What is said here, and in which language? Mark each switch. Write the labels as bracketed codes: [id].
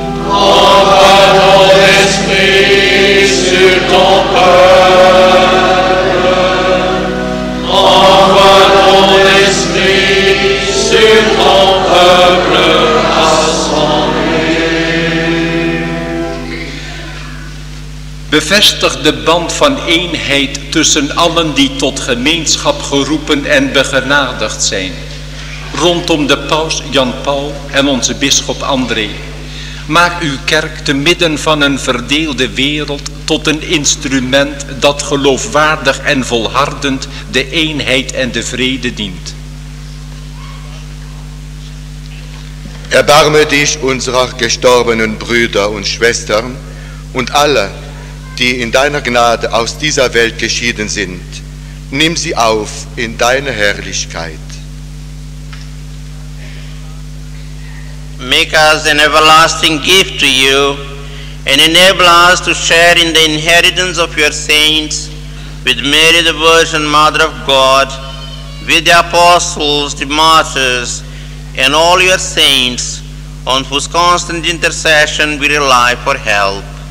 [fr] Envoie ton esprit sur ton peuple. Envoie ton esprit sur ton peuple rassemblé. [nl] Bevestig de band van eenheid tussen allen die tot gemeenschap geroepen en begenadigd zijn. Rondom de paus Jan Paul en onze bisschop André. Maak uw kerk te midden van een verdeelde wereld tot een instrument dat geloofwaardig en volhardend de eenheid en de vrede dient. [de] Erbarme dich unserer gestorbenen Brüder und Schwestern und aller, die in deiner Gnade aus dieser Welt geschieden sind, Nimm sie auf in deine Herrlichkeit. [en] Make us an everlasting gift to you, and enable us to share in the inheritance of your saints, with Mary the Virgin, Mother of God, with the apostles, the martyrs, and all your saints, on whose constant intercession we rely for help.